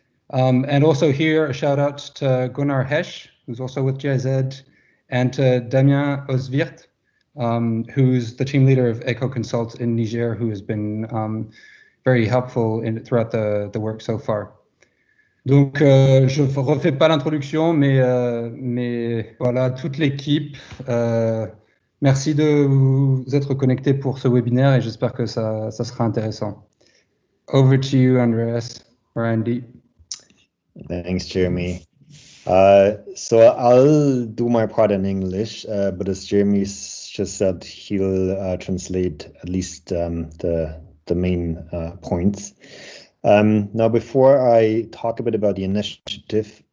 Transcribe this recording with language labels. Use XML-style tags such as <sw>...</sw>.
<en>And also here, a shout out to Gunnar Hesch, who's also with GIZ, and to Damien Oswirt, who's the team leader of Eco Consult in Niger, who has been very helpful throughout the work so far.</en> <fr>Donc, je ne refais pas l'introduction, mais voilà, toute l'équipe, merci de vous être connectés pour ce webinaire et j'espère que ça sera intéressant.</fr> <en>Over to you, Andreas or Andy. Thanks, Jeremy. So I'll do my part in English, but as Jeremy just said, he'll translate at least the main points. Now, before I talk a bit about the initiative,</en>